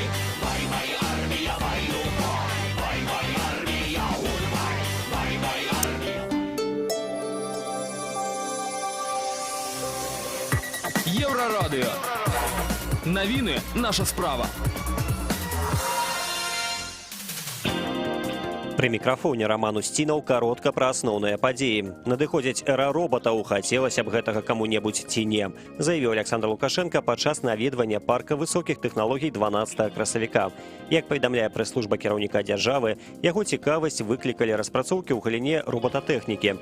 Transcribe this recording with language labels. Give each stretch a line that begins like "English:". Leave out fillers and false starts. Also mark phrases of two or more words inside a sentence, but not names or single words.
Ukrainian: Бай-бай, армія, бай-бай. Єврорадіо. Новини – наша справа.
Belarusian: Пры мікрафоне Роман Усцінаў каротка пра асноўныя падзеі. Надыходзіць эра робатаў, хацелася б гэтага каму-небудзь ці не, заявіў Александр Лукашенко падчас наведвання парка высокіх тэхналогій 12 красавіка. Як паведамляе прэс-служба кіраўніка дзяржавы, яго цікавасць выклікалі распрацоўкі ў галіне робататэхнікі.